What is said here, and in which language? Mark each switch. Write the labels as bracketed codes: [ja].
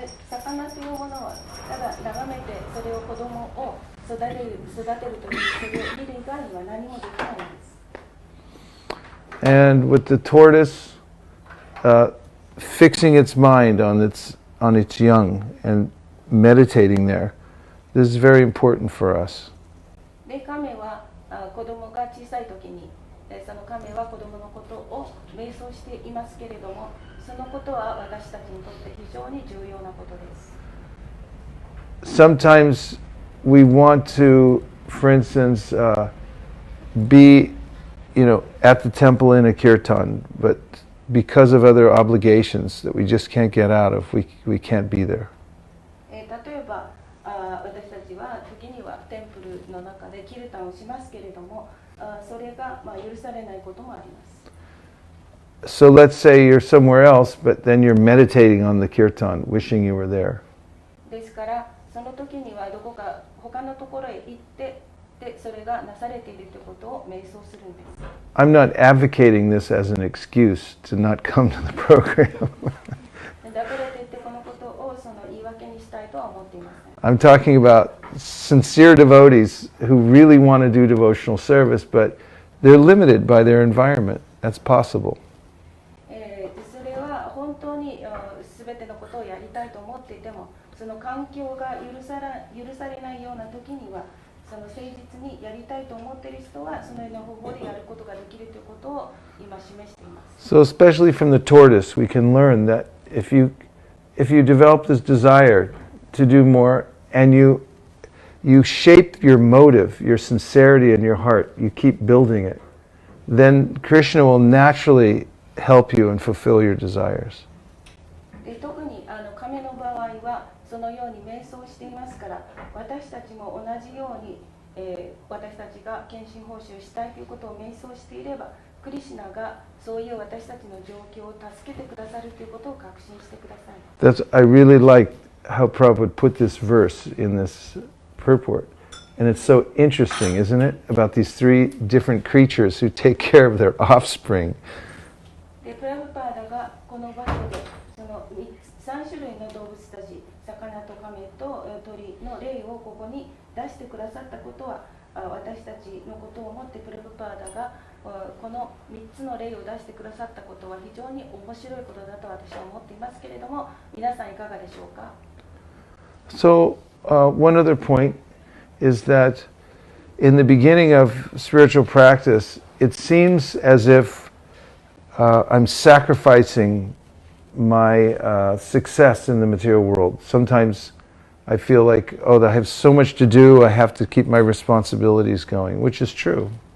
[ja] 魚というものはただ眺めてそれを子供を育てるというそれを見る以外には何もできないんです。 [en] And with the tortoise, fixing its mind on its young and meditating there, this is very important for us. [ja] で、亀は子供が小さい時にその亀は子供のことを瞑想していますけれども、そのことは私たちにとって非常に重要なことです。 [en] Sometimes we want to, for instance, be, at the temple in a kirtan, but because of other obligations that we just can't get out of, we can't be there. [ja] 例えば私たちは時にはテンプルルの中でキルタンをしますけれども、それが許されないこともあります。 [en] So let's say you're somewhere else, but then you're meditating on the kirtan, wishing you were there. [ja] ですからその時にはどこか他のところへ行ってでそれがなされているということを瞑想するんです。 [en] I'm not advocating this as an excuse to not come to the program. [ja] だからといってこのことをその言い訳にしたいとは思っていません。 [en] I'm talking about sincere devotees who really want to do devotional service, but they're limited by their environment. That's possible. [ja] それは本当に全てのことをやりたいと思っていても、その環境が許されないような時には、その誠実にやりたいと思っている人はそのような方法でやることができるということを今示しています。 [en] So especially from the tortoise, we can learn that if you develop this desire to do more and you shape your motive, your sincerity in your heart, you keep building it, then Krishna will naturally help you and fulfill your desires. [ja] で特に亀の場合はそのように瞑想していますから、私たちも同じように、私たちが献身報酬をしたいということを瞑想していれば、クリシュナがそういう私たちの状況を助けてくださるということを確信してください。 [en] I really like how Prabhupada put this verse in this purport. And it's so interesting, isn't it? About these three different creatures who take care of their offspring. [ja] でプラブパーダがこの場所でその3種類の動物たち、魚と亀と鳥の例をここに出してくださったことは、私たちのことを思ってプラブパーダがこの3つの例を出してくださったことは非常に面白いことだと私は思っていますけれども、皆さんいかがでしょうか。 [en] So one other point is that in the beginning of spiritual practice, it seems as if I'm sacrificing my success in the material world. Sometimes I feel like, oh, I have so much to do, I have to keep my responsibilities going, which is true.